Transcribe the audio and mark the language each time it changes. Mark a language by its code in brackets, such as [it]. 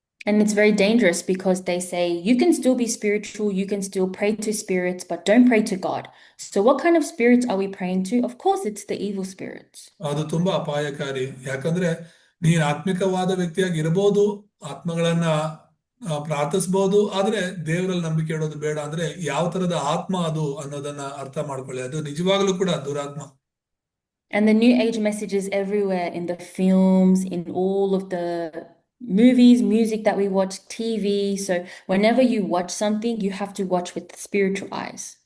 [en] And it's very dangerous because they say you can still be spiritual, you can still pray to spirits, but don't pray to God. So what kind of spirits are we praying to? Of course, it's the evil spirits. [kn] ಅದು ತುಂಬಾ ಅಪಾಯಕಾರಿ. ಯಾಕಂದ್ರೆ ನೀನ್ ಆತ್ಮಿಕವಾದ ವ್ಯಕ್ತಿಯಾಗಿ ಇರಬಹುದು, ಆತ್ಮಗಳನ್ನ ಪ್ರಾರ್ಥಿಸಬಹುದು, ಆದ್ರೆ ದೇವರಲ್ಲಿ ನಂಬಿಕೆ ಇಡೋದು ಬೇಡ. ಅಂದ್ರೆ ಯಾವ ತರದ ಆತ್ಮ ಅದು ಅನ್ನೋದನ್ನ ಅರ್ಥ ಮಾಡ್ಕೊಳ್ಳಿ. ಅದು ನಿಜವಾಗ್ಲೂ ಕೂಡ ದುರಾತ್ಮ. [en] And the new age message is everywhere, in the films, in all of the movies, music that we watch, TV. So whenever you watch something, you have to watch with spiritual eyes.